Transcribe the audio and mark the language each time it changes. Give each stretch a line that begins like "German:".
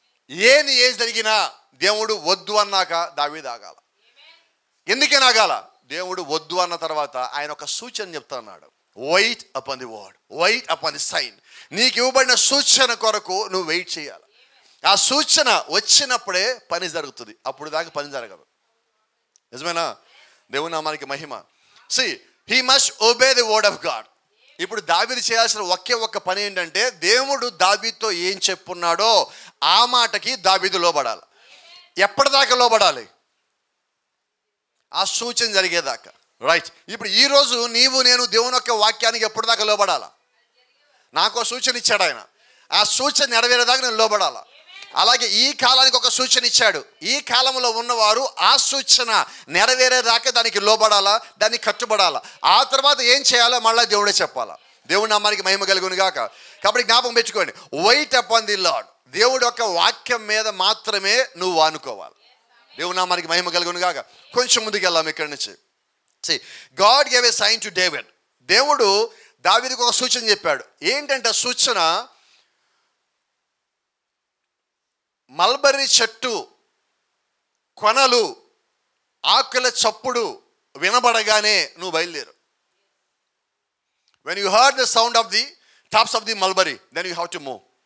Telugu: ఏది జరిగినా దేవుడు వద్దు అన్నాక దావీదు ఆగాల. ఎందుకని ఆగాల? దేవుడు వద్దు అన్న తర్వాత ఆయన ఒక సూచన చెప్తా అన్నాడు.
English: Wait upon the word, wait upon the sign.
Telugu: నీకు ఇవ్వబడిన సూచన కొరకు నువ్వు వెయిట్ చేయాలి. ఆ సూచన వచ్చినప్పుడే పని జరుగుతుంది, అప్పుడు దాకా పని జరగదు. నిజమేనా? దేవుని నామానికి మహిమ.
English: See, he must obey the word of God.
Telugu: ఇప్పుడు దావీదు చేయాల్సిన ఒక్క పని ఏంటంటే, దేవుడు దావీదుతో ఏం చెప్పున్నాడో ఆ మాటకి దావీదు లోబడాలి. ఎప్పటిదాకా లోబడాలి? ఆ సూచన జరిగేదాకా. రైట్. ఇప్పుడు ఈరోజు నీవు నేను దేవుని యొక్క వాక్యానికి ఎప్పటిదాకా లోబడాలా? నాకు సూచన ఇచ్చాడు ఆయన, ఆ సూచన నెరవేరేదాకా నేను లోబడాలా. అలాగే ఈ కాలానికి ఒక సూచన ఇచ్చాడు, ఈ కాలంలో ఉన్నవారు ఆ సూచన నెరవేరేదాకా దానికి లోబడాలా, దానికి కట్టుబడాలా. ఆ తర్వాత ఏం చేయాలో మళ్ళీ దేవుడే చెప్పాలా. దేవుడి నామానికి మహిమ కలుగును గాక. కాబట్టి జ్ఞాపకం పెట్టుకోండి,
English: Wait upon the Lord.
Telugu: దేవుడి యొక్క వాక్యం మీద మాత్రమే నువ్వు ఆనుకోవాలి. దేవుడి నామానికి మహిమ కలుగును గాక. కొంచెం ముందుకు వెళ్దాం ఇక్కడి నుంచి.
English: See, God gave a sign to David.
Telugu: దేవుడు దావీదుకు ఒక సూచన చెప్పాడు. ఏంటంటే సూచన, మల్బరీ చెట్టు కొనలు ఆకుల చప్పుడు వినబడగానే నువ్వు బయలుదేరు.
English: When you heard the sound of the tops of the mulberry, then you have to move.